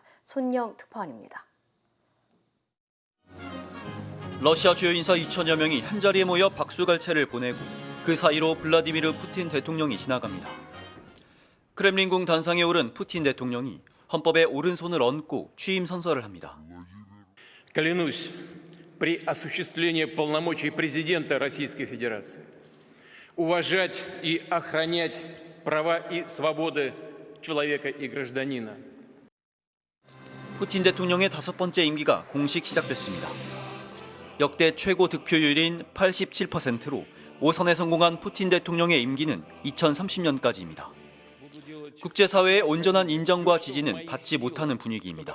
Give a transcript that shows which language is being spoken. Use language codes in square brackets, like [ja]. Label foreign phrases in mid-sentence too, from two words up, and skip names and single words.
[ko] 손영 특파원입니다. 러시아 주요 인사 2천여 명이 한자리에 모여 박수갈채를 보내고 그 사이로 블라디미르 푸틴 대통령이 지나갑니다. 크렘린궁 단상에 오른 푸틴 대통령이 헌법에 오른손을 얹고 취임 선서를 합니다. [ru] Клянусь при осуществлении полномочий президента Российской Федерации уважать и охранять права и свободы человека и гражданина. [ko] 푸틴 대통령의 5번째 임기가 공식 시작됐습니다. 역대 최고 득표율인 87%로 5선에 성공한 푸틴 대통령의 임기는 2030년까지입니다. 국제사회의 온전한 인정과 지지는 받지 못하는 분위기입니다.